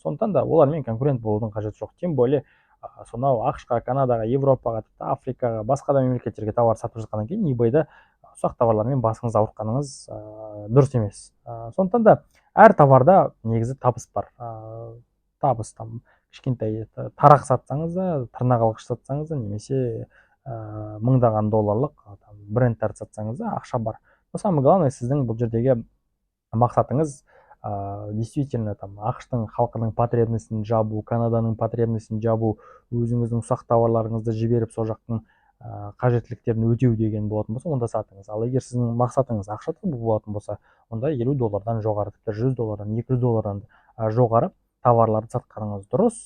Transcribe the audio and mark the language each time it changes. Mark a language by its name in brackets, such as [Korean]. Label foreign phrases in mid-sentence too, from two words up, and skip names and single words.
[Kazakh] Сондықтан да олармен конкурент болудың қажеті жоқ. [Russian] Тем более [Kazakh] сонау ақш-қа, Канадаға, Европаға, Африкаға, басқа да мемлекеттерге товар сатып жатқаннан кейін eBayда ұсақ товарлармен басыңыз ауыртқаныңыз дұрыс емес. Сондықтан да әр товарда негізі табыс бар. Табыс там кішкентай тарақ сатсаңыз да, тырнақ алғыш сатсаңыз да, немесе мыңдаған долларлық брендтер сатсаңыз да ақша бар. [Russian] Но самое главное, [Kazakh] сіздің бұл жердегі мақсатыңыз действительно ақштың халқының потребностін жабу, Канаданың потребностін жабу, өзіңіздің ұсақ товарларыңызды жіберіп сол жақтың қажеттіліктерін өтеу деген болатын болса, онда сатыңыз. Ал егер сіздің мақсатыңыз ақша табу болатын болса, онда $50 жоғары, тіпті $100, $200 жоғары товарларды сатқаныңыз дұрыс.